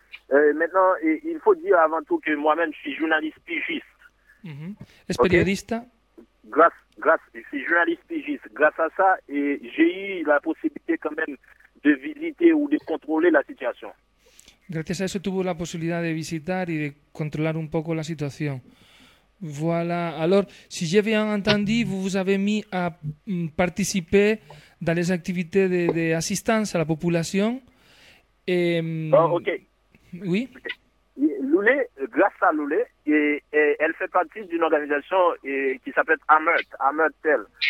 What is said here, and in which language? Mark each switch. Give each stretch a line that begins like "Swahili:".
French: Maintenant, il faut dire avant tout que moi-même, je suis journaliste pigiste.
Spanish: Es periodista.
French: Grâce, grâce, je suis journaliste pigiste, grâce à ça, et j'ai eu la possibilité quand même de visiter ou de contrôler la situation.
Spanish: Gracias a eso tuvo la posibilidad de visitar y de controlar un poco la situación.
French: Voilà. Alors, si j'ai bien entendu, vous avez mis à participer dans les activités d'assistance à la population. Ok. Oui. Loulé, grâce à Loulé, elle fait partie d'une organisation qui s'appelle Ameurtel.